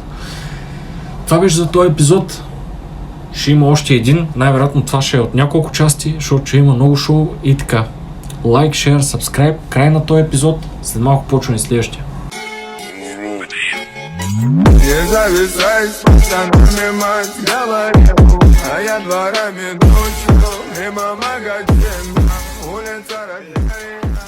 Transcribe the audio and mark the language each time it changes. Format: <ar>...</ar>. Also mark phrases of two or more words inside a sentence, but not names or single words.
<bg>Това беше за този епизод. Ще има още един. Най-вероятно това ще е от няколко части, защото ще има много шоу и така.</bg> <en>Like, share, subscribe.</en> <bg>Край на този епизод. След малко почваме следващия.</bg> <ru>Не зависай с пацанами, мать говорил, а я дворами ночью, мимо магазина, улица Рождества.</ru>